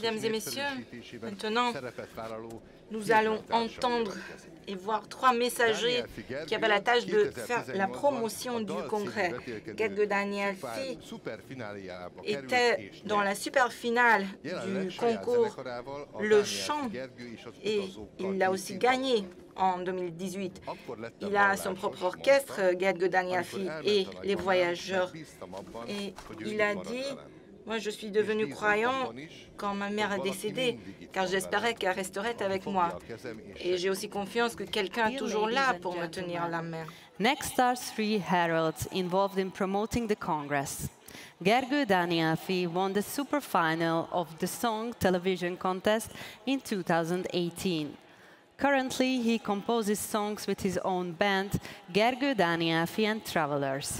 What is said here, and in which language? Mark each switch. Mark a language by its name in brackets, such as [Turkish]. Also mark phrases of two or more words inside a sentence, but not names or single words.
[French] Mesdames et messieurs, [Hungarian] népszerűsítésében [French] maintenant, [Hungarian] szerepet vállaló [French] nous allons entendre et voir trois messagers qui avaient la tâche de faire la promotion du congrès. Gergő Danielfi était dans la super finale du concours Le Chant et il l'a aussi gagné en 2018. Il a son propre orchestre, Gergő Danielfi et les Voyageurs. Et il a dit: moi, je suis devenu croyant quand ma mère est décédée, car j'espérais qu'elle resterait avec moi. Et j'ai aussi confiance que quelqu'un est toujours là pour me tenir la main. [English] Next are three heralds involved in promoting the Congress. Gergő Danielfi won the super final of the Song Television Contest in 2018. Currently, he composes songs with his own band, Gergő Danielfi and Travelers.